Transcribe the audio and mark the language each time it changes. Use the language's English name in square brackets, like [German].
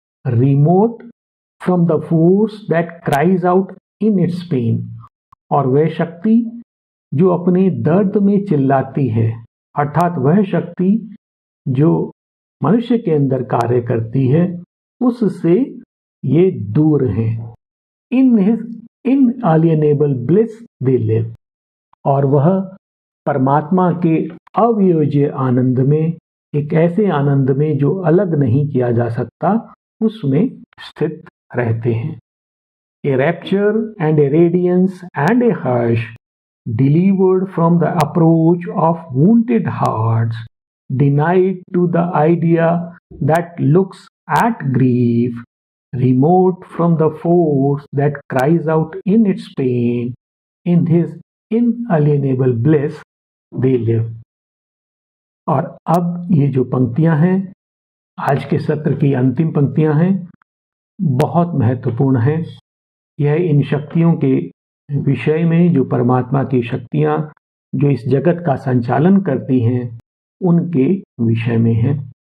[English] remote from the force that cries out in its pain, [Hindi] और वह शक्ति जो अपने दर्द में चिल्लाती है, अर्थात वह शक्ति जो मनुष्य के अंदर कार्य करती है, उससे ये दूर हैं। [English] in his inalienable bliss they live, [Hindi] और वह परमात्मा के अवियोज्य आनंद में, एक ऐसे आनंद में जो अलग नहीं किया जा सकता, उसमें स्थित रहते हैं। [English] A rapture and a radiance and a hush delivered from the approach of wounded hearts, denied to the idea that looks at grief, remote from the force that cries out in its pain, in his inalienable bliss they live। [Hindi] और अब ये जो पंक्तियां हैं, आज के सत्र की अंतिम पंक्तियां हैं, बहुत महत्वपूर्ण हैं। यह इन शक्तियों के विषय में, जो परमात्मा की शक्तियां जो इस जगत का संचालन करती हैं, उनके विषय में है।